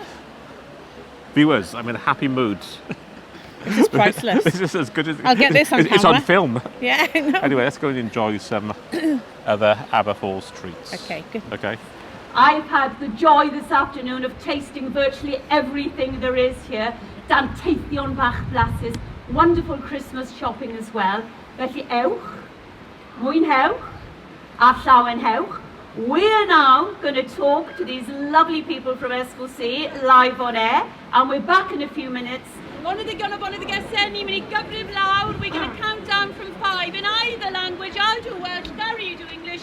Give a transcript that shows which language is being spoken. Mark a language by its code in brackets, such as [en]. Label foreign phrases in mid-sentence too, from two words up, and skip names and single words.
[en] Viewers, I'm in a happy mood. This is priceless. This is as good as I'll get this on It's on camera. film. Yeah, I know. Anyway, let's go and enjoy some other Aber Falls treats. Okay, good. Okay. I've had the joy this afternoon of tasting virtually everything there is here. [cy] Dan teithio'n bach blasus, [en] wonderful Christmas shopping as well. [cy] Felly ewch, mwynhewch, a llawenhewch. [en] We're now going to talk to these lovely people from SLC live on air, and we're back in a few minutes. One of the Geseni, we're going to count down from 5 in either language. I'll do Welsh, Gary, you do English.